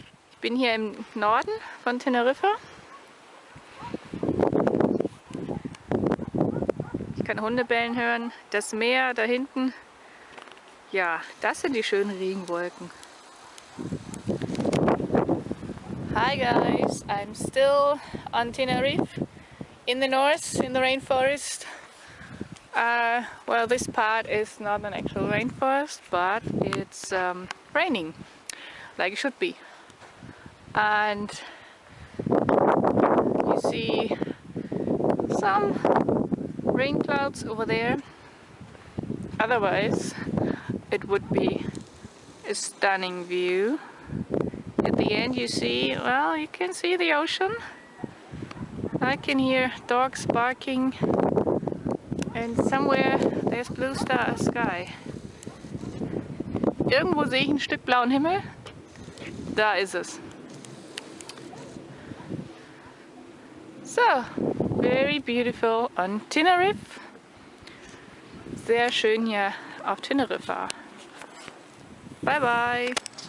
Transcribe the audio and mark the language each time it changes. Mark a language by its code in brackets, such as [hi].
[de] Ich bin hier im Norden von Teneriffa. Ich kann Hunde bellen hören. Das Meer da hinten. Ja, das sind die schönen Regenwolken. [en] Hi guys, I'm still on Tenerife in the north, in the rainforest. Well, this part is not an actual rainforest, but it's raining like it should be. And you see some rain clouds over there. Otherwise, it would be a stunning view. At the end you see, well, you can see the ocean. I can hear dogs barking. And somewhere there's blue sky. [de] Irgendwo sehe ich ein Stück blauen Himmel. Da ist es. [en] So, very beautiful on Tenerife. [de] Sehr schön hier auf Teneriffa. Bye bye.